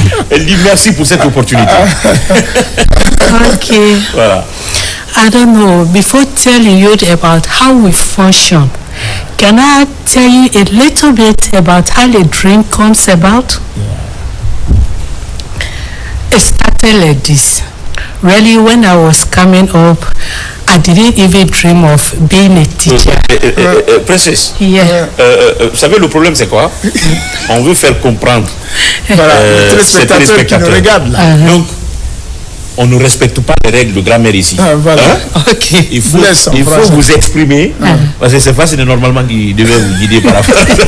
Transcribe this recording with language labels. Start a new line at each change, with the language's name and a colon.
French: Elle dit merci pour cette opportunité. Okay. Voilà.
English: I don't know. Before telling you about how we function, can I tell you a little bit about how the dream comes about? It started like this. Really, when I was coming up, I didn't even dream of being a teacher.
French: Princesse,
English: yeah.
French: Vous savez, le problème, c'est quoi? On veut faire comprendre ces téléspectateurs qui nous regardent là. Donc, on ne respecte pas les règles de grammaire ici. Voilà. Okay. Il faut vous exprimer, parce que c'est facile normalement qui devait vous guider par la phrase.